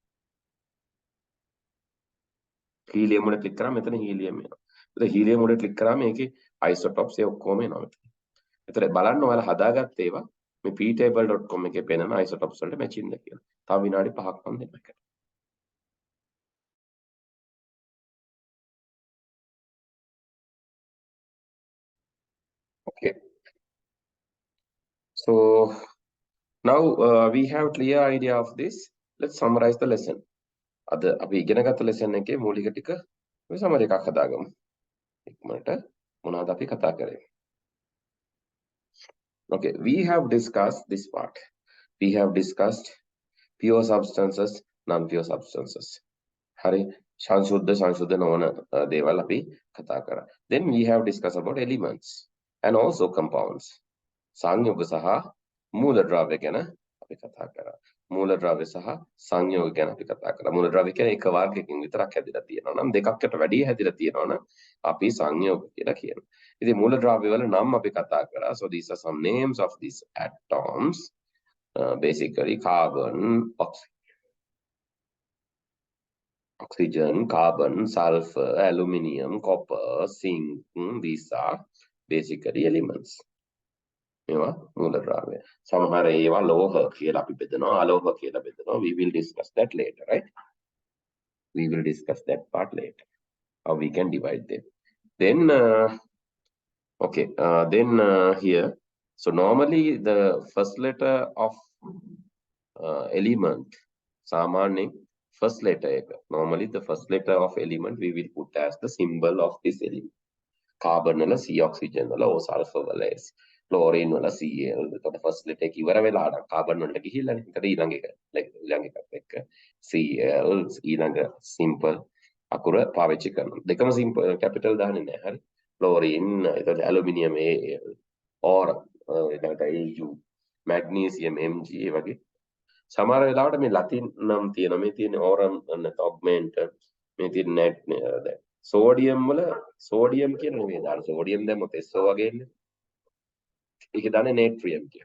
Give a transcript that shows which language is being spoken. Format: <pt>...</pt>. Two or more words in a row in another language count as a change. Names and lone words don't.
<si>හීලියම් උඩ ක්ලික් කරාම මෙතන හීලියම් එනවා. ඒත් හීලියම් උඩ ක්ලික් කරාම මේකේ අයිසොටොප්ස් ඒ ඔක්කොම එනවා මෙතන. ඒතර බලන්න ඔයාලා හදාගත්ත ඒවා මේ ptable.com එකේ පෙන්නන අයිසොටොප්ස් වලට මැචින්ද කියලා. තව විනාඩි 5ක් මම දෙන්න එකට.</si> <en>Okay. So now we have clear idea of this. Let's summarize the lesson.</en> <si>අද අපි ඉගෙන ගත්ත lesson එකේ මූලික ටික අපි සමරි එකක් හදාගමු. ඉක්මනට මොනවද අපි කතා කරේ?</si> <en>Okay, we have discussed this part. We have discussed pure substances, non-pure substances.</en> <si>හරි සංශුද්ධ නොවන දේවල් අපි කතා කරා.</si> <en>Then we have discussed about elements and also compounds.</en> <si>සංයුග සහ මූලද්‍රව්‍ය ගැන අපි කතා කරා. මූලද්‍රව්‍ය සහ සංයෝග ගැන අපි කතා කරා. මූලද්‍රව්‍ය කියන්නේ එක වර්ගයකින් විතරක් හැදිලා තියෙනවා නම් දෙකකට වැඩි හැදිලා තියෙනවා නම් අපි සංයෝග කියලා කියනවා. ඉතින් මූලද්‍රව්‍ය වල නම් අපි කතා කරා.</si> <en>So these are some names of these atoms. Basically carbon, oxygen, carbon, sulfur, aluminium, copper, zinc. These are basically elements.</en> <si>මේවා මූලද්‍රව්‍ය. සමහර ඒවා ලෝහ කියලා අපි බෙදනවා, අලෝහ කියලා බෙදනවා.</si> <en>We will discuss that later, right? We will discuss that part later. How we can divide them. Then here, so normally the first letter of element,</en> <si>සාමාන්‍යයෙන්</si> <en>first letter</en> <si>එක.</si> <en>Normally the first letter of element we will put as the symbol of this element.</en> <si>Carbon වල C, oxygen වල O, sulfur වල S, chlorine වල Cl. එතකොට</si> <en>first letter</en> <si>එක ඉවර වෙලා නම් carbon වලට ගිහිල්ලානේ. ඒකට ඊළඟ එකත් එක්ක Cl ඊළඟ simple අකුර පාවිච්චි කරනවා. දෙකම</si> <en>simple capital</en> <si>දාන්නේ නැහැ. හරි. chlorine, එතකොට aluminium Al, or ඊළඟට Au, magnesium Mg ඒ වගේ සමහර වෙලාවට මේ ලතින් නම් තියෙනවා. මේ තියෙන ඕරම් නැත්නම් ඔග්මෙන්ට්, මේ තියෙන නැට් දැන් සෝඩියම් වල සෝඩියම් කියන නෙමෙයි දාන. සෝඩියම් දැම්මොත් SO වගේ එන්නේ. ඒක දාන්නේ නේට්‍රියම් කියන.</si>